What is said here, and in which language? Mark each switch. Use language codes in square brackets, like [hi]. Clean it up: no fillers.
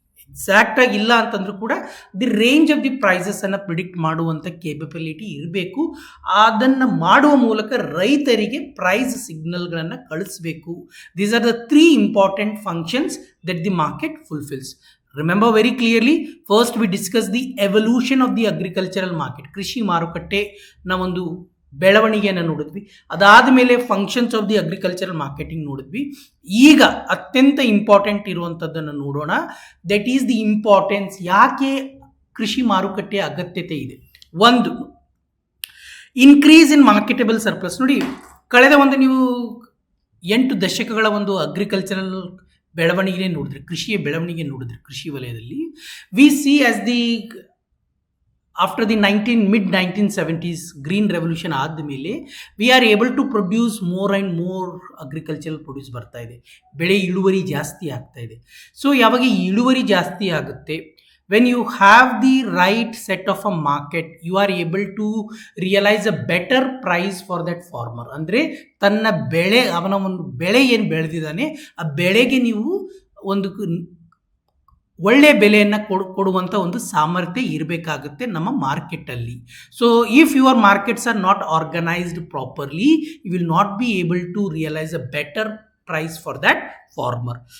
[kn] ಎಕ್ಸಾಕ್ಟಾಗಿ ಇಲ್ಲ ಅಂತಂದ್ರೂ ಕೂಡ [en] the range of the ಪ್ರೈಸಸನ್ನು [kn] predict ಮಾಡುವಂಥ ಕೇಪಬಿಲಿಟಿ ಇರಬೇಕು. ಅದನ್ನು ಮಾಡುವ ಮೂಲಕ ರೈತರಿಗೆ ಪ್ರೈಸ್ ಸಿಗ್ನಲ್ಗಳನ್ನು ಕಳಿಸಬೇಕು. [en] These are the 3 important functions that the market fulfils. Remember very clearly, first we discuss the evolution of the agricultural market. [kn] ಕೃಷಿ ಮಾರುಕಟ್ಟೆ ಒಂದು ಬೆಳವಣಿಗೆಯನ್ನು ನೋಡಿದ್ವಿ. ಅದಾದ ಮೇಲೆ [en] functions of the agricultural marketing [kn] ನೋಡಿದ್ವಿ. ಈಗ ಅತ್ಯಂತ ಇಂಪಾರ್ಟೆಂಟ್ ಇರುವಂಥದ್ದನ್ನು ನೋಡೋಣ. [en] That is the importance. [kn] ಯಾಕೆ ಕೃಷಿ ಮಾರುಕಟ್ಟೆಯ ಅಗತ್ಯತೆ ಇದೆ? [en] ಒಂದು, increase in marketable surplus. [kn] ನೋಡಿ, ಕಳೆದ ನೀವು 8 ದಶಕಗಳ ಒಂದು ಅಗ್ರಿಕಲ್ಚರಲ್ ಬೆಳವಣಿಗೆ ನೋಡಿದ್ರೆ, ಕೃಷಿಯ ಬೆಳವಣಿಗೆ ನೋಡಿದ್ರೆ, ಕೃಷಿ ವಲಯದಲ್ಲಿ [en] we see as the after the mid 1970s green revolution ಆದಮೇಲೆ we are able to produce more and more agricultural produce [kn] ಬರ್ತಾ ಇದೆ. ಬೆಳೆ ಇಳುವರಿ ಜಾಸ್ತಿ ಆಗ್ತಾ ಇದೆ. ಯಾವಾಗ ಇಳುವರಿ ಜಾಸ್ತಿ ಆಗುತ್ತೆ, [en] when you have the right set of a market, you are able to realize a better price for that farmer. [kn] ಅಂದರೆ ತನ್ನ ಬೆಳೆ, ಅವನ ಒಂದು ಬೆಳೆ ಏನು ಬೆಳೆದಿದ್ದಾನೆ ಆ ಬೆಳೆಗೆ ನೀವು ಒಂದು ಒಳ್ಳೆಯ ಬೆಲೆಯನ್ನು ಕೊಡುವಂಥ ಒಂದು ಸಾಮರ್ಥ್ಯ ಇರಬೇಕಾಗುತ್ತೆ ನಮ್ಮ ಮಾರ್ಕೆಟಲ್ಲಿ. [en] If your markets are not organised properly, you will not be able to realise a better price for that farmer.